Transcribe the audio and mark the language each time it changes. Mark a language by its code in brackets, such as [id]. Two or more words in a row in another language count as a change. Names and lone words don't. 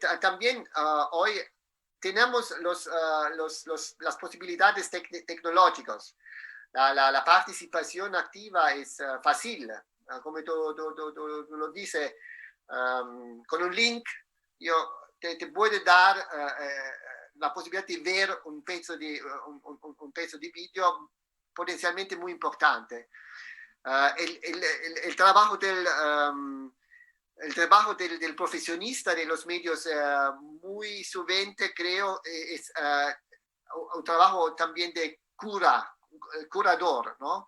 [es] También hoy tenemos las posibilidades tecnológicas. La participación activa es fácil. Como tú lo dices, con un link te puede dar la posibilidad de ver un [it] pezzo di video potenzialmente [es] muy importante. El trabajo del profesionista de los medios muy subente, creo, es un trabajo también de curador, ¿no?